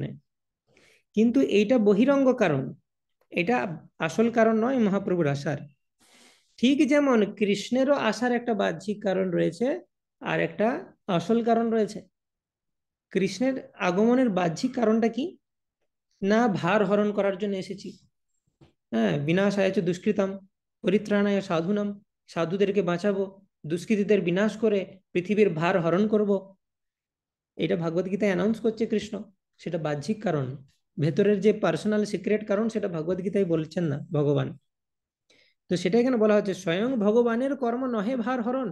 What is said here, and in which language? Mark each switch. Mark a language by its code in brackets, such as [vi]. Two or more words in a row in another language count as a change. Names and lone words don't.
[bn] কিন্তু এইটা বহিরঙ্গ কারণ, এটা আসল কারণ নয় মহাপ্রভুর আসার। ঠিক যেমন কৃষ্ণেরও আসার একটা বাহ্যিক কারণ রয়েছে, আর একটা আসল কারণ রয়েছে। কৃষ্ণের আগমনের বাহ্যিক কারণটা কি, না ভার হরণ করার জন্য এসেছি। হ্যাঁ, [sa] বিনাশায় চ দুষ্কৃতম পরিত্রাণায় সাধুনাম, [bn] সাধুদেরকে বাঁচাবো, দুষ্কৃতীদের বিনাশ করে পৃথিবীর ভার হরণ করব। এটা ভাগবত গীতায় অ্যানাউন্স করছে কৃষ্ণ। সেটা বাহ্যিক কারণ, ভেতরের যে [en] personal secret [bn] কারণ সেটা ভাগবত গীতায় বলছেন না ভগবান। তো সেটা এখানে বলা হচ্ছে, স্বয়ং ভগবানের কর্ম নহে ভার হরণ।